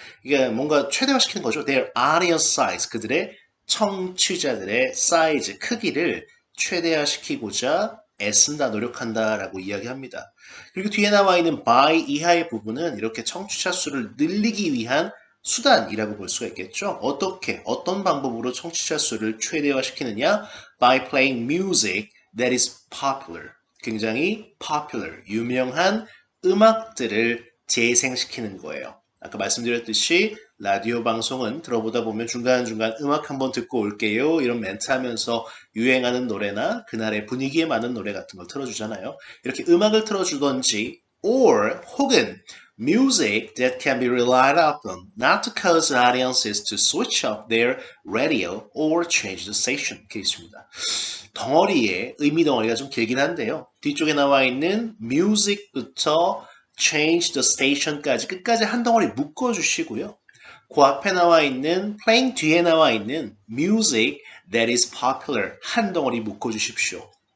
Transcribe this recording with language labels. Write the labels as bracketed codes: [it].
[ko] 이게 뭔가 최대화시키는 거죠. [en] Their audience size, [ko] 그들의 청취자들의 사이즈, 크기를 최대화시키고자 애쓴다, 노력한다라고 이야기합니다. 그리고 뒤에 나와 있는 by 이하의 부분은 이렇게 청취자 수를 늘리기 위한 수단이라고 볼 수가 있겠죠. 어떻게, 어떤 방법으로 청취자 수를 최대화시키느냐? [en] By playing music that is popular. [ko] 굉장히 popular, 유명한 음악들을 재생시키는 거예요. 아까 말씀드렸듯이 라디오 방송은 들어보다 보면 중간중간 음악 한번 듣고 올게요. 이런 멘트 하면서 유행하는 노래나 그날의 분위기에 맞는 노래 같은 걸 틀어주잖아요. 이렇게 음악을 틀어주던지 [en] or 혹은 music that can be relied upon not to cause audiences to switch off their radio or change the station. [ko] 이렇게 있습니다. 덩어리의 의미 덩어리가 좀 길긴 한데요. 뒤쪽에 나와 있는 music부터 change the station까지 끝까지 한 덩어리 묶어주시고요. 그 앞에 나와 있는 playing 뒤에 나와 있는 [en] music that is popular [ko] 한 덩어리 묶어주십시오.